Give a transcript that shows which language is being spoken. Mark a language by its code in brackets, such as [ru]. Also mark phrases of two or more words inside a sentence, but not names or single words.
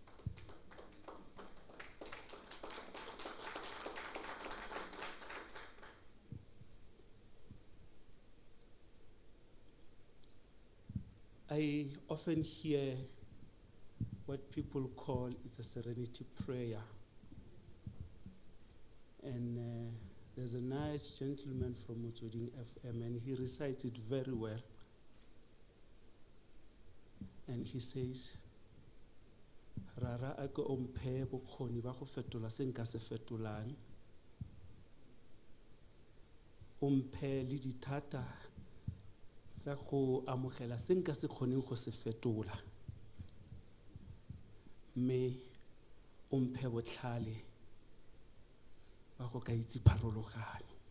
[en] I often hear what people call it's a serenity prayer. There's a nice gentleman from Motsweding FM, and he recites it very well. And he says, [tn] Rara ako omphe bokgoni ba go fetola se nka se fetolang. Omphe le dithata tsa go amogela se nka se kgoneng go se fetola. Mme omphe botlhale ba go ka itse pharologanyo.